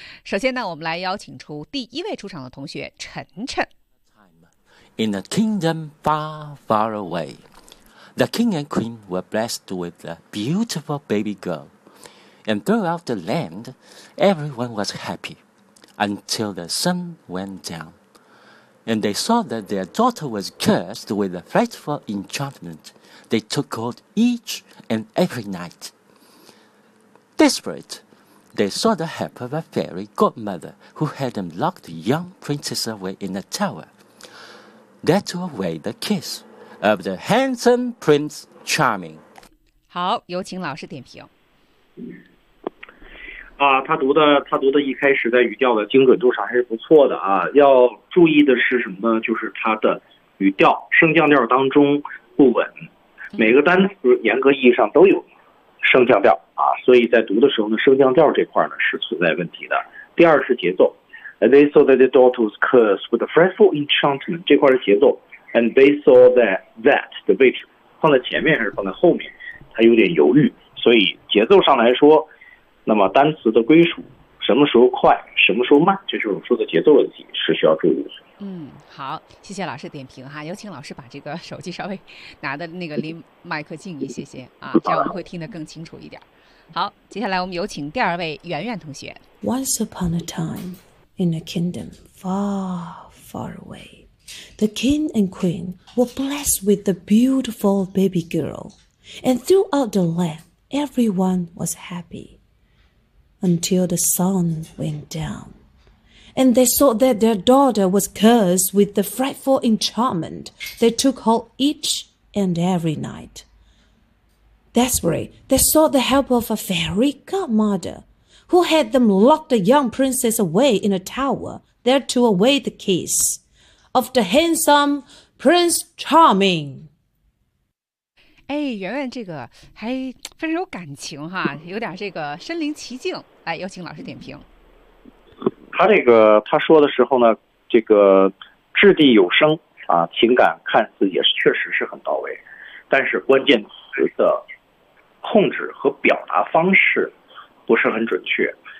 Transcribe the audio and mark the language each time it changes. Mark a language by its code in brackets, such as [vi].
[zh] 首先呢，我们来邀请出第一位出场的同学晨晨。 [en] In a kingdom far, far away, the king and queen were blessed with a beautiful baby girl, and throughout the land, everyone was happy. Until the sun went down, and they saw that their daughter was cursed with a frightful enchantment they took hold each and every night. Desperate, they sought the help of a fairy godmother who had them lock the young princess away in a tower, there to await the kiss of the handsome Prince Charming. [zh] 好，有请老师点评。啊，他读的一开始在语调的精准度上还是不错的啊。要注意的是什么呢？就是他的语调升降调当中不稳，每个单词严格意义上都有升降调啊，所以在读的时候呢，升降调这块呢是存在问题的。第二是节奏 ， [en] They saw that their daughter was cursed with a frightful enchantment， [zh] 这块是节奏 ， [en] and they saw that [zh] 的位置放在前面还是放在后面，他有点犹豫，所以节奇上来说。那么单词的归属什么时候快什么时候慢，这就是我说的节奏问题，是需要注意的。好，谢谢老师点评哈，有请老师把这个手机稍微拿的那个离麦克近一些些啊，这样我们会听得更清楚一点。好，接下来我们有请第二位圆圆同学。 [en] Once upon a time in a kingdom far far away, the king and queen were blessed with a beautiful baby girl, and throughout the land everyone was happyUntil the sun went down, and they saw that their daughter was cursed with the frightful enchantment they took hold each and every night. Desperate, they sought the help of a fairy godmother, who had them lock the young princess away in a tower there to await the kiss of the handsome Prince Charming. [zh] 哎，圆圆这个还非常有感情哈，有点这个身临其境。哎，有请老师点评。他这个他说的时候呢，这个掷地有声啊，情感看似也是确实是很到位。但是关键词的控制和表达方式不是很准确。